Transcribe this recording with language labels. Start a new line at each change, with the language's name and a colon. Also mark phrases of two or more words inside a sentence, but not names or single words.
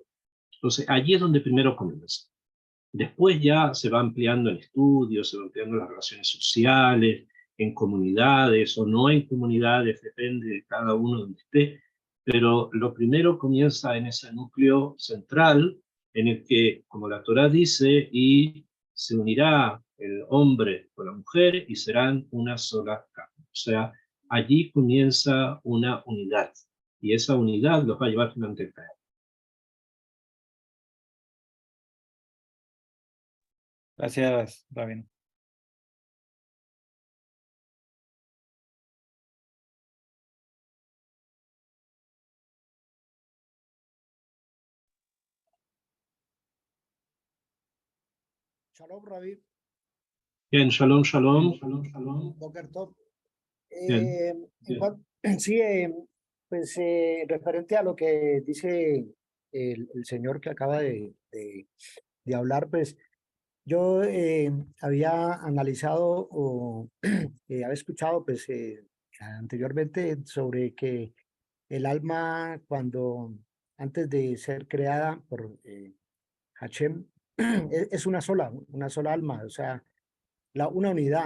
Spanish: Entonces, allí es donde primero comienza. Después ya se va ampliando el estudio, se va ampliando las relaciones sociales, en comunidades o no en comunidades, depende de cada uno donde esté, pero lo primero comienza en ese núcleo central en el que, como la Torá dice, y se unirá el hombre con la mujer y serán una sola carne. O sea, allí comienza una unidad y esa unidad los va a llevar finalmente a caer. Gracias, Rabino.
Hebrew: Shalom, Rabbi. Bien, shalom, shalom. Boker Tov.
Spanish: Bien. Sí, pues referente a lo que dice el señor que acaba de hablar, pues yo había analizado o había escuchado pues anteriormente sobre que el alma cuando antes de ser creada por Hashem es una sola alma, o sea, una unidad.